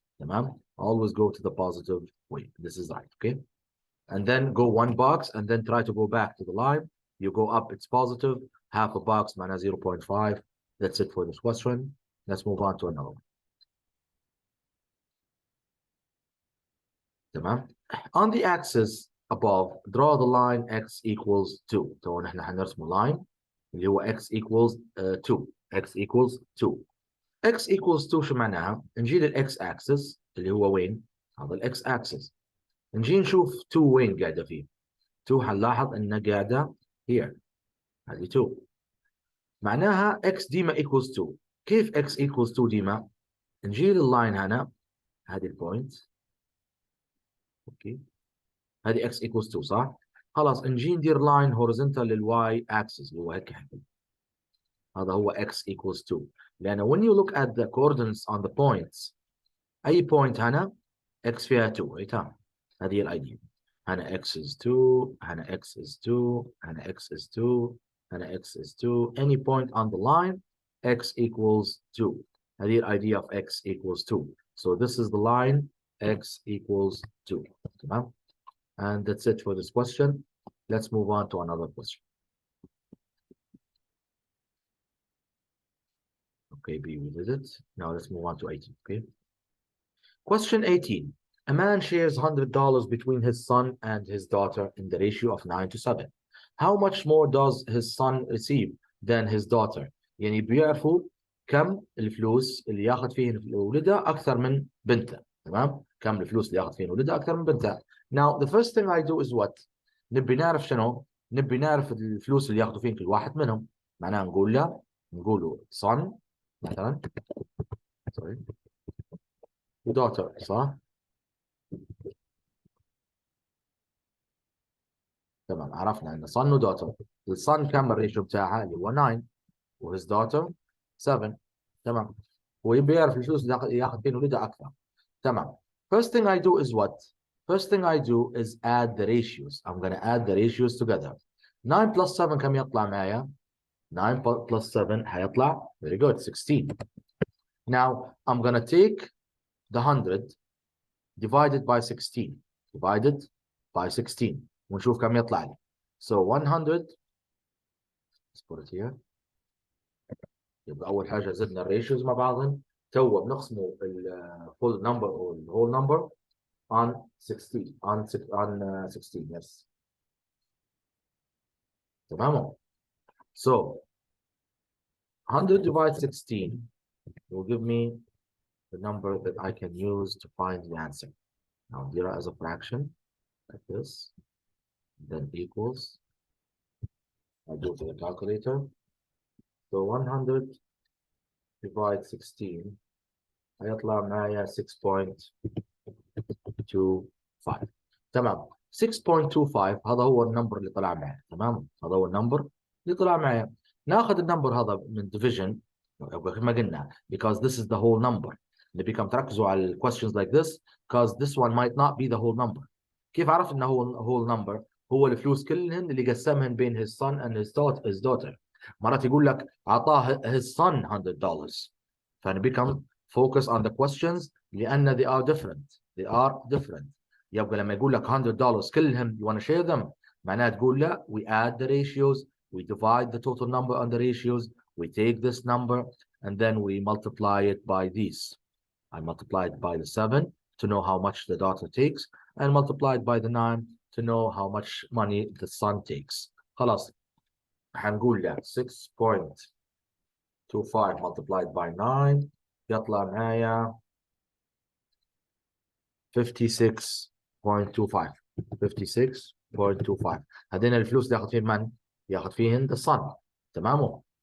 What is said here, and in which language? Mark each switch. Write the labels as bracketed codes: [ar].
[ar] تمام. [en] Always go to the positive way. This is right. Okay. And then go one box and then try to go back to the line. You go up, it's positive. Half a box minus 0.5. That's it for this question. Let's move on to another one. [ar] تمام. [en] On the axis above, draw the line x equals 2. [ar] تو نحن حنرسم line اللي هو [en] x equals 2. x equals 2. x equals 2 [ar] شو معناها؟ نجي للx axis اللي هو وين؟ هذا الx axis. نجي نشوف 2 وين قاعدة فيه. 2 حنلاحظ انها قاعدة [en] here. [ar] هذه 2. معناها x ديما equals 2. كيف x equals 2 ديما؟ نجي لللاين هنا هذه البوينت. اوكي. هذه [en] x equals 2 [ar] صح؟ خلاص نجي ندير لاين هوريزونتال للواي اكسس اللي هو هيك. هذا هو [en] x equals 2. لأن when you look at the coordinates on the points [ar] أي point هنا x فيها 2. أي تمام. هذه هي الايديا. هنا [en] x is 2 [ar] هنا x is 2 هنا x is 2 هنا x is 2. [en] Any point on the line x equals 2. [ar] هذه الايديا [en] of x equals 2. So this is the line x equals 2. [ar] تمام. [en] And that's it for this question. Let's move on to another question. Okay, B, we did it. Now let's move on to 18. Okay. Question 18. A man shares $100 between his son and his daughter in the ratio of 9 to 7. How much more does his son receive than his daughter؟ [ar] يعني بيعرفوا كم الفلوس اللي ياخذ فيهن ولده أكثر من بنته. تمام؟ كم الفلوس اللي ياخذ فيهن ولده أكثر من بنته. [en] Now the first thing I do is what؟ [ar] نبي نعرف شنو؟ نبي نعرف الفلوس اللي ياخذوا فيهن كل واحد منهم. معناها نقول له son مثلا [en] sorry [ar] daughter صح؟ تمام. عرفنا ان son ودوتر. الصن كم الريشيو بتاعها اللي هو 9 و [en] his daughter [ar] 7. تمام. هو يبي يعرف الفلوس اللي ياخذ فين ولده اكثر. [en] تمام. First thing I do is what? First thing I do is add the ratios. I'm going to add the ratios together. 9 plus 7 [ar] كم يطلع معايا؟ [en] 9 plus 7 [ar] هيطلع [en] very good 16. Now I'm going to take the 100 divided by 16 divided by 16 [ar] ونشوف كم يطلع لي. [en] So 100 let's put it here. [ar] يبقى أول حاجة زدنا الريشيوز مع بعضهم تو بنقسموا [en] full number or whole number on 16 on 16 yes. [ar] تمام. [en] So 100 divided 16 will give me the number that I can use to find the answer. Now here as a fraction like this, then equals, I go to the calculator. So 100 divided 16 [ar] هيطلع معايا [en] 6.25. [ar] تمام. 6.25 هذا هو النمبر اللي طلع معي. تمام. هذا هو النمبر اللي طلع معي. ناخذ النمبر هذا من division ما قلنا [en] because this is the whole number. [ar] اللي بكم تركزوا على ال [en] questions like this because this one might not be the whole number. [ar] كيف عرفت انه هو [en] whole number؟ [ar] هو الفلوس كلهن اللي قسمهن بين [en] his son and his daughter. [ar] مرات يقول لك اعطاه [en] his son [ar] $100. فانا [en] become focus on the questions [ar] لان [en] they are different. [ar] يبقى لما يقول لك [en] $100 [ar] كلهم [en] you want to share them [ar] معناها تقول لا [en] we add the ratios, we divide the total number on the ratios, we take this number and then we multiply it by these. I multiply it by the 7 to know how much the daughter takes and multiply it by the 9 to know how much money the son takes. [ar] خلاص هنقول له 6.25 [en] multiplied by 9 [ar] يطلع معايا 56.25. 56.25. هذين الفلوس اللي ياخذ فيهن من؟ ياخذ فيهن [en] the son. [ar] تمام.